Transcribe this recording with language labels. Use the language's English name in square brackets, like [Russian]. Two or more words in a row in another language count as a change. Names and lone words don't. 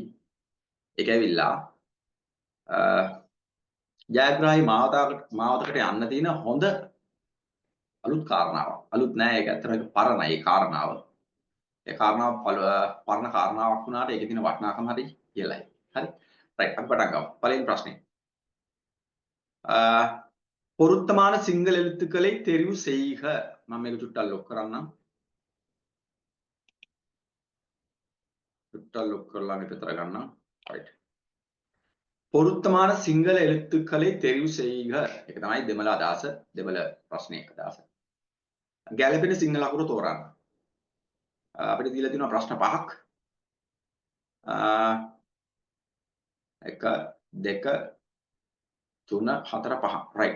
[Sinhala] ඒක ඇවිල්ලා ජයග්‍රාහී මාවතකට යන්න තියෙන හොඳ අලුත් කාරණාවක්. අලුත් නෑ, ඒක ඇත්තටම පරණයි ඒ කාරණාව. ඒ කාරණාව පරණ කාරණාවක් වුණාට ඒකේ තියෙන වටිනාකම හරි කියලායි. හරි. රයිට් අපි පටන් ගමු. පළවෙනි ප්‍රශ්නේ. [Tamil] பொருத்தமான සිංහල எழுத்துக்களை தெரிவு செய்க. [Sinhala] මම මේක චුට්ටක් ලොක් කරන්නම්. චුට්ටක් ලොක් කරලා මේක විතර ගන්නම්. රයිට්. [Tamil] பொருத்தமான සිංහල எழுத்துக்களை தெரிவு செய்க. [Sinhala] ඒක තමයි දෙමළ අදහස. දෙමළ ප්‍රශ්නේ අදහස. ගැළපෙන සිංහල අකුරු තෝරන්න. අපිට දීලා තියෙනවා ප්‍රශ්න පහක්. 1 2 3 4 5. රයිට්.